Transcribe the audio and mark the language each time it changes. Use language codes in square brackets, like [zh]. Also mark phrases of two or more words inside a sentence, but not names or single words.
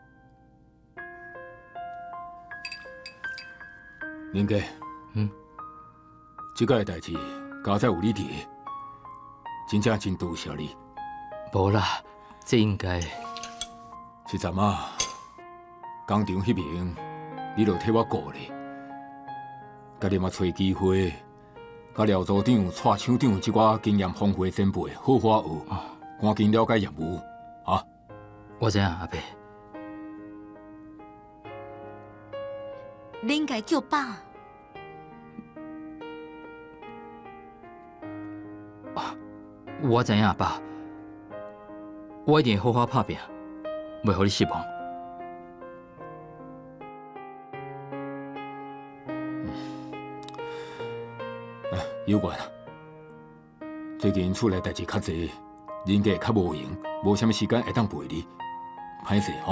[nan] 林家，即个代志，家在有你伫，真正真多谢你。无啦，这应该是昨仔工厂迄边，你著替我顾咧。甲你嘛找机会，甲廖组长、蔡厂长即寡经验丰富的前辈好好学，赶紧了解业务，啊！我知影阿伯。你应该叫爸。我知影阿爸，我一定会好好拍拼，袂互你失望。有关啊，最近厝内代志较济，人家较无闲，无啥物时间会当陪你，歹势吼。